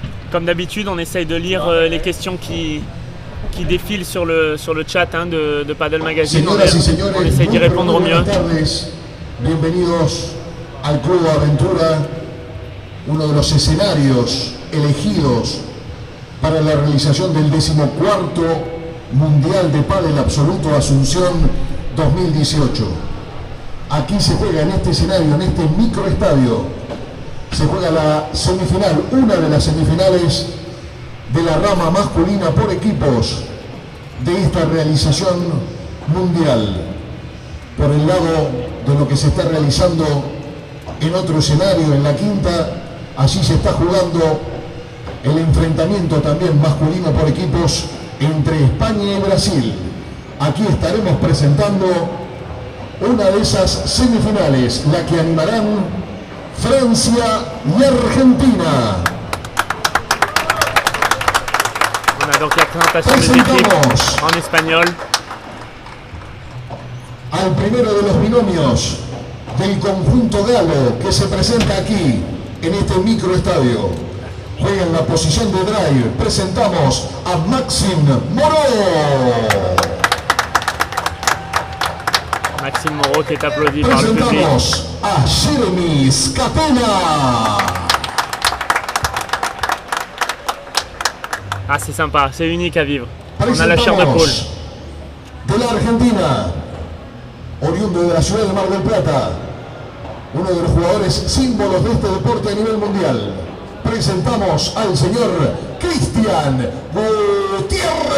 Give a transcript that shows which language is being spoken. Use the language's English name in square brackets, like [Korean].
[French] Comme d'habitude, on essaye de lire les questions qui défilent sur le chat de Paddle Magazine. On essaye d'y répondre au mieux. [Spanish] Bienvenidos al Club Aventura, uno de los escenarios elegidos para la realización del 14º Mundial de Pádel Absoluto Asunción 2018. Aquí se juega en este escenario, en este microestadio, se juega la semifinal, una de las semifinales de la rama masculina por equipos de esta realización mundial. Por el lado de lo que se está realizando en otro escenario, en la quinta, allí se está jugando el enfrentamiento también masculino por equipos entre España y Brasil. Aquí estaremos presentando una de esas semifinales, la que animarán Francia y Argentina. [French] On a donc la présentation des équipes en espagnol. [Spanish] Al primero de los binomios del conjunto galo que se presenta aquí en este microestadio. Juega en la posición de drive. Presentamos a Maxime Moreau. [French] Maxime Moreau qui est applaudi par le public. [Spanish] Presentamos a Jérémy Scapena. [French] Ah, c'est sympa, c'est unique à vivre. On a la chair de poule. [Spanish] De la Argentina, oriundo de la ciudad de Mar del Plata, uno de los jugadores símbolos de este deporte a nivel mundial. Presentamos al señor Cristian Gutiérrez. Gutiérrez.